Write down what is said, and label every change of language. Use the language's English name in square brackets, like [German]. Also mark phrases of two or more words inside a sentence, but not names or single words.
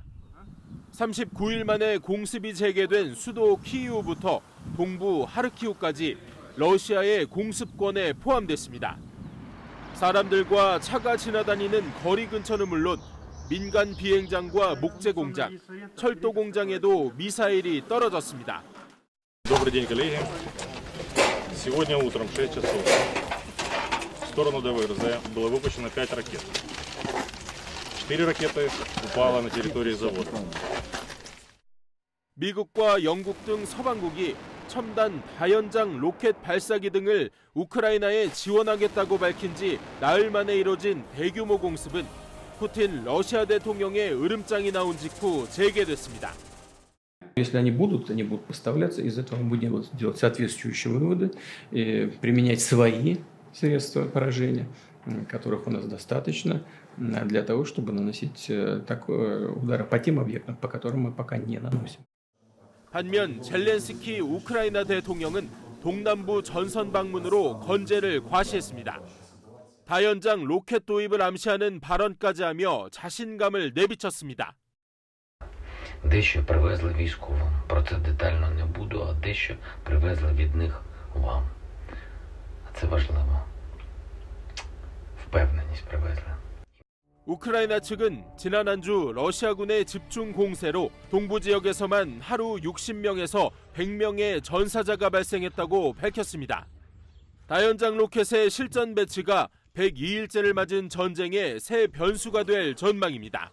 [Korean] 39일 만에 공습이 재개된 수도 키이우부터 동부 하르키우까지 러시아의 공습권에 포함됐습니다. 사람들과 차가 지나다니는 거리 근처는 물론 민간 비행장과 목재 공장, 철도 공장에도 미사일이 떨어졌습니다. [Russian] Добрый день, коллеги. Сегодня утром в 6 часов в сторону ДВРЗ было выпущено 5 ракет. 4 ракеты упало на территории завода. [Korean] 미국과 영국 등 서방국이 첨단 다연장 로켓 발사기 등을 우크라이나에 지원하겠다고 밝힌 지 나흘 만에 이뤄진 대규모 공습은 푸틴 러시아 대통령의 으름장이 나온 직후 재개됐습니다. [Russian] Если они будут поставляться, из этого мы будем делать соответствующие выводы, применять свои средства поражения, которых у нас достаточно, для того, чтобы наносить удары по тем объектам, по которым мы пока не наносим. [Korean] 반면 젤렌스키 우크라이나 대통령은 동남부 전선 방문으로 건재를 과시했습니다. 다연장 로켓 도입을 암시하는 발언까지 하며 자신감을 내비쳤습니다. [Ukrainian] Дещо привезли військовим, про це детально не буду, а дещо привезли від них вам. А це важливо. впевненість привезли. [Korean] 우크라이나 측은 지난 한 주 러시아군의 집중 공세로 동부 지역에서만 하루 60명에서 100명의 전사자가 발생했다고 밝혔습니다. 다연장 로켓의 실전 배치가 102일째를 맞은 전쟁의 새 변수가 될 전망입니다.